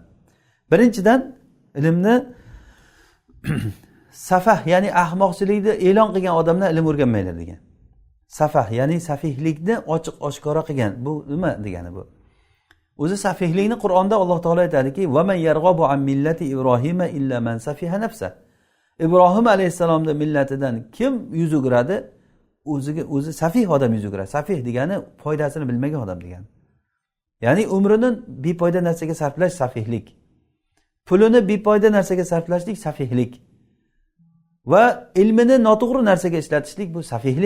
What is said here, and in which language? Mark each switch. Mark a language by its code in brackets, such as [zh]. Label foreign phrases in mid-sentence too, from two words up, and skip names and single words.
[uz] Birinchidan ilmni safah, ya'ni ahmoqchilikni e'lon qilgan odamdan ilm o'rganmanglar degan. Safah, ya'ni safihlikni ochiq oshkora qilgan. Bu nima degani bu? O'zi safihlikni Qur'onda Alloh taolo aytadiki: [ar] "ومن يرغب عن ملة إبراهيم إلا من سفه نفسه." [uz] Ibrohim alayhissalomning millatidan kim yuz o'giradi? o'zi safih odam yuz o'giradi. Safih degani foydasini bilmagan odam degani. Ya'ni umrini befoyda narsaga sarflash safihlik. Pulini befoyda narsaga sarflashlik safihlik. Va ilmini noto'g'ri narsaga ishlatishlik bu safihlik.